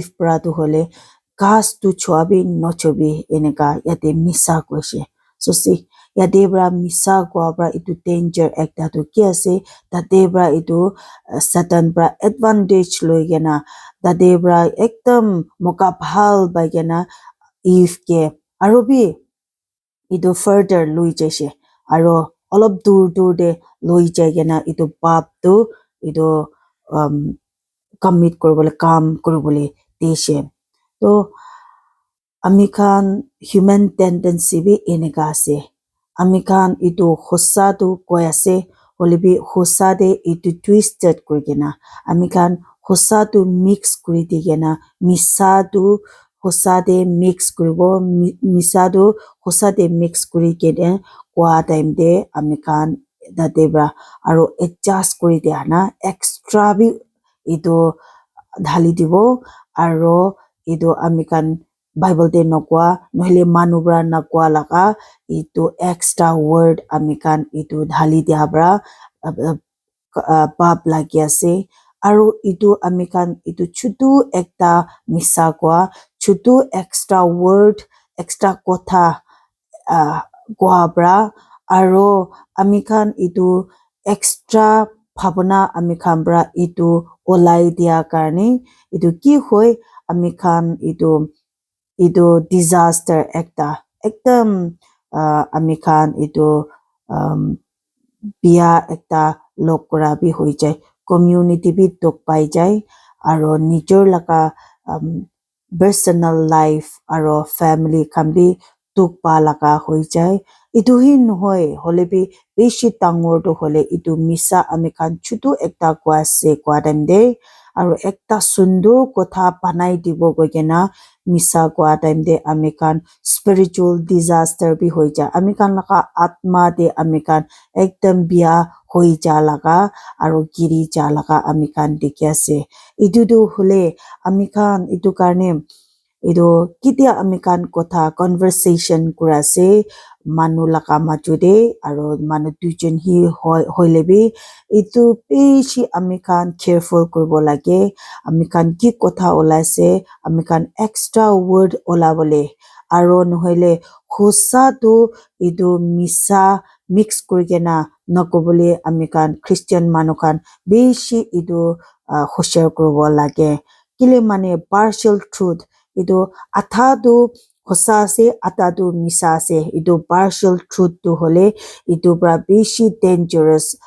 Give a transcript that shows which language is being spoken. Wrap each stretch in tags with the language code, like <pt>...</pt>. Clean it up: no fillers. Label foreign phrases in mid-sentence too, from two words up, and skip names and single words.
<nag>pra to hole gas tu chobi nochobi eneka yate misa koise so see yate bra misa kwa bra itu danger ekta to ki ase tate bra itu satan bra advantage loigena tate bra ekdam moka bhal baigena if ke arobi itu further lui jese aro olop dur dur de loi jaigena itu pap tu itu commit koribole kam koribole deshe to amikhan</nag> <en>human tendency</en> <nag>bi eneka ase amikhan itu hosa tu koi ase holebi hosa de itu twisted kurigena amikhan hosa tu mix kuri digena misa tu hosa de mix kuribo misa tu hosa de mix kuri kene kwa time de amikhan datebra aro adjust kuri dia na extra bi itu dhali dibo aro itu amikhan bible de nokwa nohile manubra nakwa laka itu</nag> <en>extra word</en> <nag>amikhan itu dhali dia bra pap lagi ase aro itu amikhan itu chutu ekta misa kwa chutu extra word extra kotha kwa bra aro amikhan itu extra bhabana amikhan bra itu olai dia karne itu ki hoi amikhan itu disaster ekta ekdam ami khan etu biya ekta log kura bi hoi jai community bi tok pai jai aro nijor laka</nag> <en>personal life</en> <nag>aro family khan bi tok pa laka hoi jai etu hi nohoi hole bi beshi dangor to hole etu misa ami khan chutu ekta kwa se kwa time de aro ekta sundur kotha banai dibo koigena misa kwa time de ami khan</nag> <en>spiritual disaster</en> <nag>bi hoi ja ami khan laka atma de ami khan ekdam biya hoi ja laga aro giri ja laga ami khan dikhi ase etu tu hole ami khan etu karne etu kitia ami khan kotha conversation kura ase manu laka maju de aro manu duijon hi hoile bi etu beshi ami khan careful kuribo lage ami khan ki kotha ulai se ami khan</nag> <en>extra word</en> <nag>olabole aro nohoile hosa tu etu misa mix kurigena nakobole ami khan Christian manu khan beshi etu hoshar kuribo lage kile mane</nag> <en>partial truth</en> <nag>etu atha tu hosa ase atha tu misa ase etu</nag> <en>partial truth</en> <nag>tu hole etu pra beshi dangerous</nag>